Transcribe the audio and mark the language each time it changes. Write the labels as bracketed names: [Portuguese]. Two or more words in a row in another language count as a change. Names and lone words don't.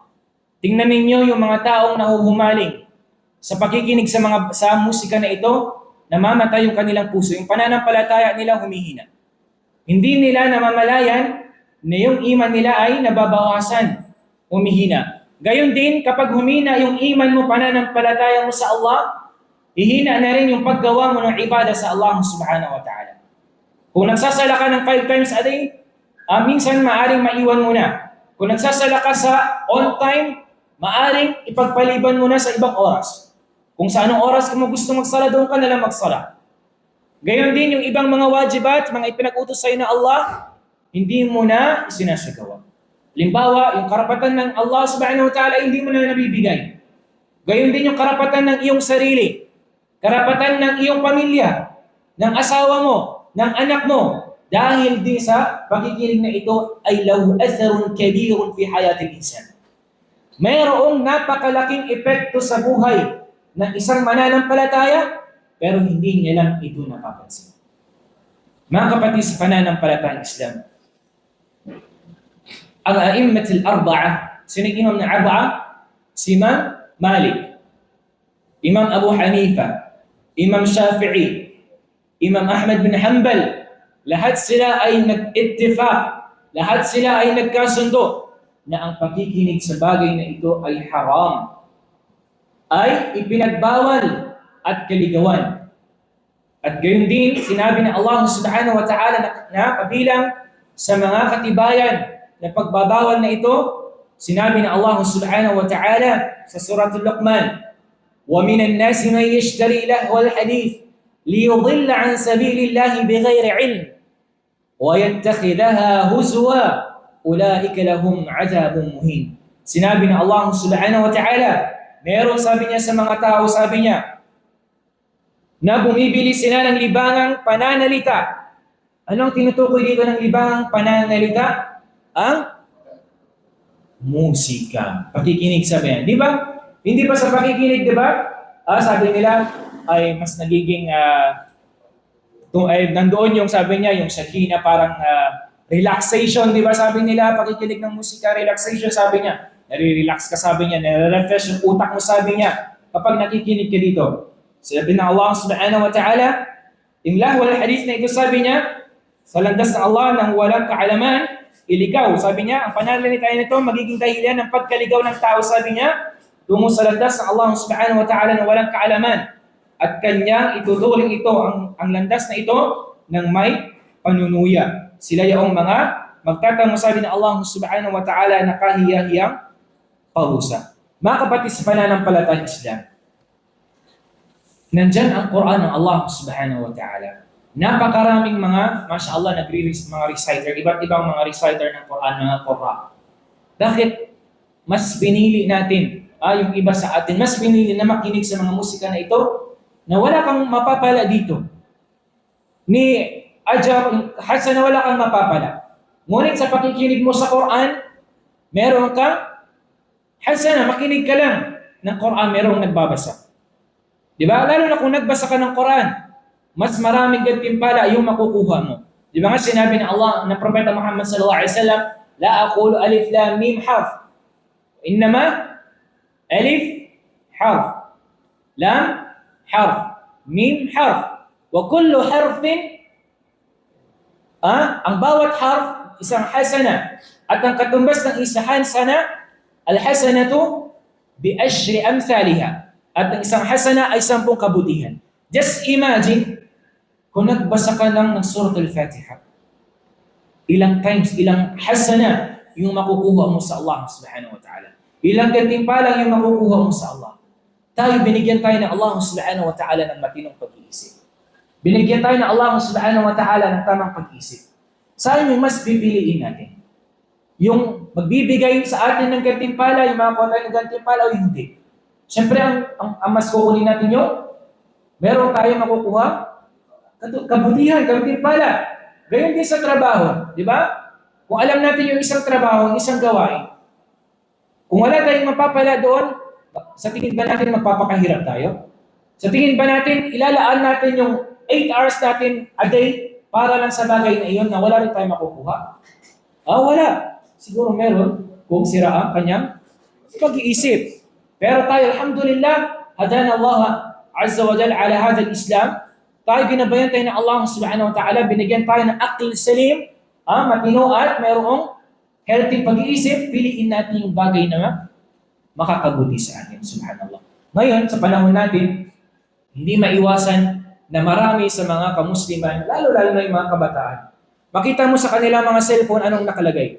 [Filipino] Tingnan ninyo yung mga taong nahuhumaling sa pakikinig sa musika na ito, namamatay yung kanilang puso, yung pananampalataya nila humihina. Hindi nila namamalayan na yung iman nila ay nababawasan, humihina. Gayon din, kapag humina yung iman mo, pananampalataya mo sa Allah, hihina na rin yung paggawa mo ng ibadah sa [Arabic] الله سبحانه وتعالى. [Filipino] Kung nagsasala ka ng 5 [English] times a day, [Filipino] minsan maaring maiwan mo na. Kung nagsasala ka sa [English] on time, [Filipino] maaring ipagpaliban mo na sa ibang oras. Kung sa anong oras mo gusto magsala, doon ka na lang magsala. Gayon din yung ibang mga wajibat, mga ipinag-utos sa'yo na Allah, hindi mo na isinasagawa. Halimbawa, yung karapatan ng [Arabic] الله سبحانه وتعالى, [Filipino] hindi mo na nabibigay. Gayon din yung karapatan ng iyong sarili, karapatan ng iyong pamilya, ng asawa mo, ng anak mo, dahil din sa pakikinig na ito ay [Arabic] له أثر كبير في حياة الإنسان. [Filipino] Mayroong napakalaking epekto sa buhay ng isang mananampalataya, pero hindi niya lang ito napapansin. Mga kapatid sa pananampalatayang Islam, ang [Arabic] الأئمة الأربعة, [Filipino] sino imam na arba'a? Si Imam Malik, Imam Abu Hanifa, Imam Shafi'i, Imam Ahmad bin Hanbal, lahat sila ay nag-ittifaq, lahat sila ay nagkasundo na ang pakikinig sa bagay na ito ay haram, ay ipinagbawal at kaligawan. At gayon din, sinabi ng [Arabic] الله سبحانه وتعالى [Filipino] na kabilang sa mga katibayan na pagbabawal na ito, sinabi ng [Arabic] الله سبحانه وتعالى [Filipino] sa suratul Luqman, [Arabic] وَمِنَ النَّاسِ مَنْ يَشْتَرِي لَهْوَ الْحَدِيثِ لِيُضِلَّ عَنْ سَبِيلِ اللَّهِ بِغَيْرِ عِلْمٍ وَيَتَّخِذَهَا هُزُوًا أُولَئِكَ لَهُمْ عَذَابٌ مُهِينٌ. [Filipino] Sinabi ng [Arabic] الله سبحانه وتعالى, [Filipino] meron, sabi niya, sa mga tao, sabi niya, na bumibili sila ng libangang pananalita. Anong tinutukoy dito ng libangang pananalita? Ang musika. Pakikinig, sabi niya. Di ba? Hindi ba sa pakikinig, di ba? Sabi nila ay mas nagiging nandoon yung sabi niya, yung sakina, parang relaxation, di ba? Sabi nila, pakikinig ng musika, relaxation, sabi niya. Nare-relax ka, sabi niya. Nare-refresh yung utak mo, sabi niya. Kapag nakikinig ka dito. Sabi ng [Arabic] الله سبحانه وتعالى, [Filipino] imlah wal hadith na ito, sabi niya, sa landas ng Allah ng walang kaalaman, iligaw. Sabi niya, ang pananalita nito magiging dahilan ng pagkaligaw ng tao, sabi niya, tungo sa landas ng [Arabic] الله سبحانه وتعالى [Filipino] ng walang kaalaman. At kanyang ituturing ito, ang landas na ito, ng may panunuya. Sila yung mga magtatango, sabi ng [Arabic] الله سبحانه وتعالى, [Filipino] na kahiyahiyang parusa. Mga kapatid sa pananampalatayang Islam, nandyan ang Quran ng [Arabic] الله سبحانه وتعالى. [Filipino] Napakaraming mga, mashallah, mga reciter, iba't ibang mga reciter ng Quran, mga Qurra. Bakit mas pinili natin, yung iba sa atin, mas pinili na makinig sa mga musika na ito, na wala kang mapapala dito. Ni Ajab, hasa na wala kang mapapala. Ngunit sa pakikinig mo sa Quran, meron kang hasana, makinig ka lang ng Quran, merong nagbabasa. Di ba? Lalo na kung nagbasa ka ng Quran, mas maraming gantimpala yung makukuha mo. Di ba nga sinabi ng Allah, ng Propeta Muhammad [Arabic] صلى الله عليه وسلم, لا أقول ألف لام ميم حرف. إنما ألف حرف. لام حرف. ميم حرف. وكل حرف, [Filipino] ang bawat harf, isang hasana. At ang katumbas ng isang hasana, [Arabic] الحسنة بعشر أمثالها. [Filipino] At ang isang hasana ay 10 kabutihan. [English] Just imagine, [Filipino] kung nagbasa ka lang ng Surah Al-Fatiha, ilang times, ilang hasana yung makukuha mo sa [Arabic] الله سبحانه وتعالى. [Filipino] Ilang gantimpala yung makukuha mo sa Allah. Binigyan tayo ng [Arabic] الله سبحانه وتعالى [Filipino] ng matinong pag-iisip. Binigyan tayo ng [Arabic] الله سبحانه وتعالى [Filipino] ng tamang pag-iisip. Saan yung mas pipiliin natin? Yung magbibigay sa atin ng gantimpala, yung makakuha tayo ng gantimpala o hindi? Siyempre, ang mas kukunin natin yung meron tayo makukuha kabutihan, gantimpala. Gayon din sa trabaho, di ba? Kung alam natin yung isang trabaho, isang gawain, kung wala tayong mapapala doon, sa tingin ba natin magpapakahirap tayo? Sa tingin ba natin, ilalaan natin yung 8 hours natin a day para lang sa bagay na iyon na wala rin tayong makukuha? Wala. Siguro meron kung sira ang kanyang pag-iisip. Pero tayo, [Arabic] الحمد لله، هدانا الله عز وجل على هذا الإسلام. [Filipino] tayo ginabayan tayo ng [Arabic] الله سبحانه وتعالى, [Filipino] binigyan tayo ng [Arabic] عقل سليم, [Filipino] matino at mayroong healthy pag-iisip, piliin natin yung bagay na makakabuti sa atin, subhanallah. Ngayon, sa panahon natin, hindi maiwasan na marami sa mga kamusliman, lalo-lalo na yung mga kabataan, makita mo sa kanila mga cellphone, anong nakalagay?